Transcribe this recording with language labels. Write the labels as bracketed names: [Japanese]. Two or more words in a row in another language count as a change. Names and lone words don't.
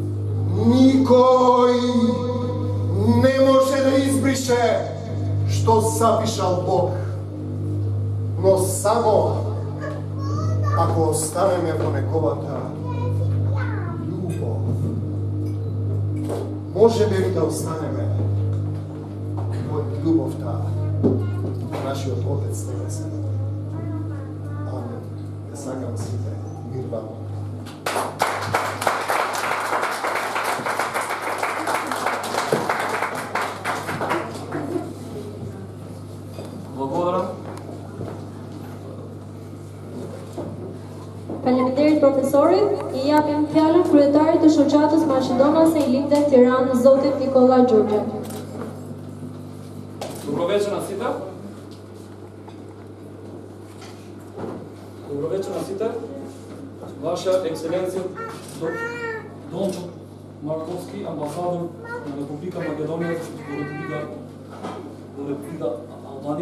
[Macedonian] Никој не може да избрише што запишал Бог, но само ако останеме во неговата љубов. Можеме ли да останеме во љубовта на нашиот Отец небесен? Амен. Ја сакам сите мир вам. [Albanian] Faleminderit profesorit, i japim fjalën kryetarit të shoqatës Maqedonase i Lindën Tiranës, zotit Nikola Gjurgje. [Macedonian] Добро вечер на сите. Добро вечер на сите. Ваша екселенција Дончо Марковски, амбасадор на Република Македонија во Република Албанија.